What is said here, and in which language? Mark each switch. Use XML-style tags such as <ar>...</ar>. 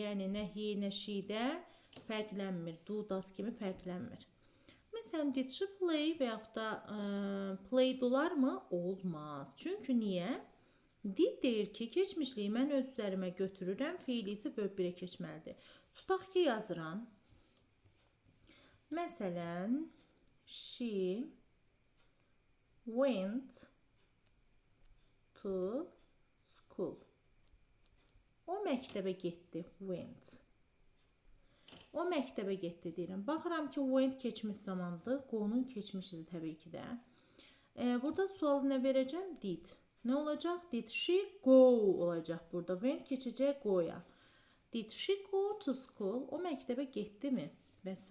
<az>Yəni, nə he, nə she də fərqlənmir. Do, does kimi fərqlənmir. Məsələn,</az> <en>did she play</en> <az>və yaxud da played olarmı? Olmaz. Çünki niyə? Did deyir ki, keçmişliyi mən öz üzərimə götürürəm, feili isə bölüb birə keçməlidir. Tutaq ki, yazıram.</az> <en>Məsələn, she went to school.</en> <az>O məktəbə getdi, went. O məktəbə getdi deyirəm. Baxıram ki, went keçmiş zamandır, go-nun keçmişidir təbii ki də. Burada sualı nə verəcəm? Did. Nə olacaq?</az> <en>Did she go</en> <az>olacaq burada. Went keçəcək go'ya.</az> <en>Did she go to school?</en> <az>O məktəbə getdimi? Və s.</az>